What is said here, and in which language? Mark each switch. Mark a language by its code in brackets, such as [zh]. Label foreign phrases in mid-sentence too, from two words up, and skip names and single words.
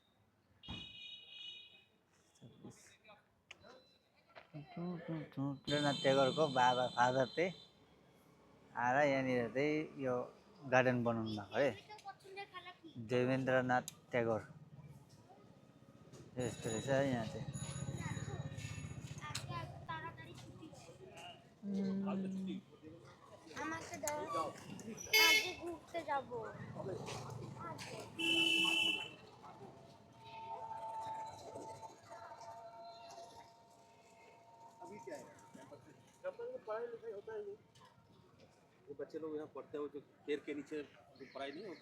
[ne] रविन्द्रनाथ ट्यागोरको बाबा फादर चाहिँ आएर यहाँनिर चाहिँ यो गार्डन बनाउनु भएको है देवेन्द्रनाथ ट्यागोर यस्तो रहेछ यहाँ चाहिँ [bn] আমাকে দাও আজকে ঘুরতে যাব [hi] पढ़ाई लिखाई होता है जो बच्चे लोग यहाँ पढ़ते हैं वो जो पेड़ के नीचे जो पढ़ाई नहीं होता